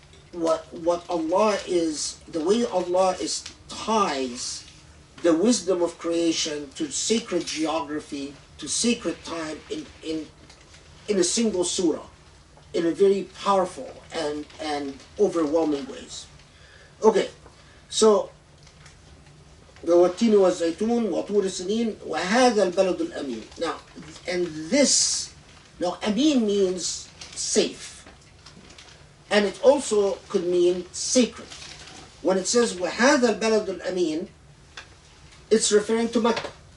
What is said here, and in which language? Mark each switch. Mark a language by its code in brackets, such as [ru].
[en] what Allah is, the way Allah ties the wisdom of creation to sacred geography, to sacred time in a single surah, in a very powerful and overwhelming ways. [ar] Okay, so والتين والزيتون وطور السنين وهذا البلد الأمين. [en] Now, and this, now Amin means safe, and it also could mean sacred. When it says [ar] وهذا البلد الأمين, [en] it's referring to Mecca.